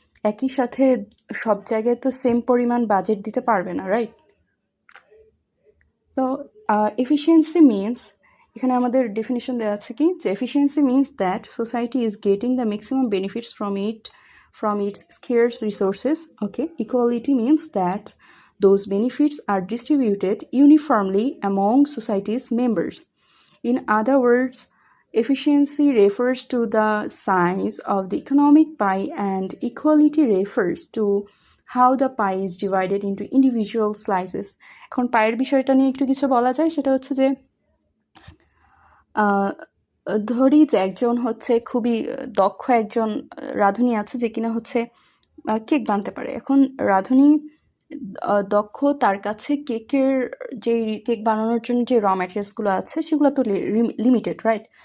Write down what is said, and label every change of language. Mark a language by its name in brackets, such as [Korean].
[Bangla] একই সাথে সব জায়গায় তো সেম পরিমাণ বাজেট দিতে পারবে না, রাইট? [English] তো efficiency means, [Bangla] এখানে আমাদের ডেফিনিশন দেওয়া আছে কি, যে [English] Efficiency means that society is getting the maximum benefits from its scarce resources. Okay, equality means that those benefits are distributed uniformly among society's members. In other words, efficiency refers to the size of the economic pie and equality refers to how the pie is divided into individual slices. [Bangla] এখন পায়ের বিষয়টা নিয়ে একটু কিছু বলা যায়, সেটা হচ্ছে যে ধরি যে একজন হচ্ছে খুবই দক্ষ একজন রাঁধুনি আছে, যে কিনা হচ্ছে কেক বানাতে পারে। এখন রাঁধুনি দক্ষ, তার কাছে কেকের যে কেক বানানোর জন্য যে র ম্যাটেরিয়ালসগুলো আছে সেগুলো তো লিমিটেড, রাইট?